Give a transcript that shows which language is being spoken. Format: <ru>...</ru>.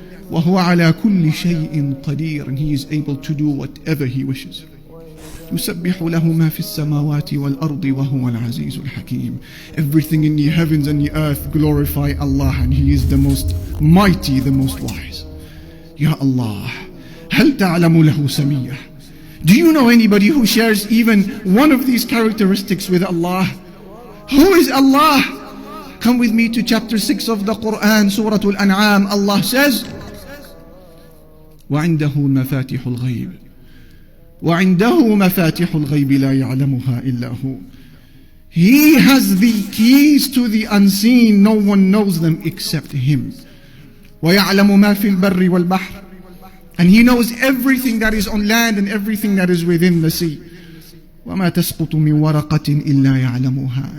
<ar>وَهُوَ عَلَى كُلِّ شَيْءٍ قَدِيرٌ.</ar> <en>And He is able to do whatever He wishes.</en> <ar>يُسَبِّحُ لَهُ مَا فِي السَّمَاوَاتِ وَالْأَرْضِ وَهُوَ الْعَزِيزُ الْحَكِيمُ.</ar> <en>Everything in the heavens and the earth glorify Allah, and He is the most mighty, the most wise.</en> <ar>Ya Allah, هَلْ تَعْلَمُ لَهُ سَمِيًّا.</ar> <en>Do you know anybody who shares even one of these characteristics with Allah? Who is Allah? Come with me to chapter 6 of the Quran, Surah Al-An'am. Allah says,</en> <ar>وَعِنْدَهُ مَفَاتِحُ الْغَيْبِ وَعِنْدَهُ مَفَاتِحُ الْغَيْبِ لَا يَعْلَمُهَا إِلَّا هُ.</ar> <en>He has the keys to the unseen. No one knows them except Him.</en> <ar>وَيَعْلَمُ مَا فِي الْبَرِّ وَالْبَحْرِ.</ar> <en>And He knows everything that is on land and everything that is within the sea.</en> <ar>وَمَا تَسْقُطُ مِنْ وَرَقَةٍ إِلَّا يَعْلَمُهَا.</ar>